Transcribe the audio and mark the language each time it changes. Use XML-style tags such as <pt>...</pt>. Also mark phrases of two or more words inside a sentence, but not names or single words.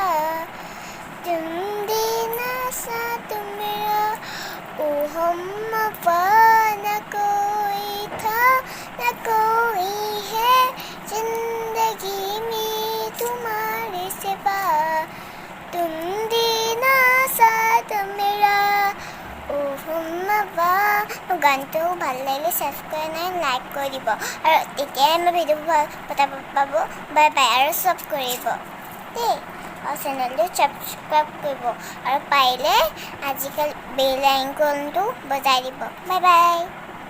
<hi>तुम देना साथ मेरा ओ हम न कोई था न कोई है जिंदगी में तुम्हारे सिवा तुम देना साथ मेरा ओ हुम्मा</hi> <as>गानটো ভাল লাগিলে সাবস্ক্রাইব নাই লাইক কৰিব আৰু তেতিয়াই মই ভিডিও পতা পাব বাই বাই আৰু সব কৰিব দেই আৰু চেনেলটো সাবস্ক্রাইব কৰিব আৰু পাৰিলে আজিকাল বেল আইকনটো বজাই দিব বাই বাই।</as>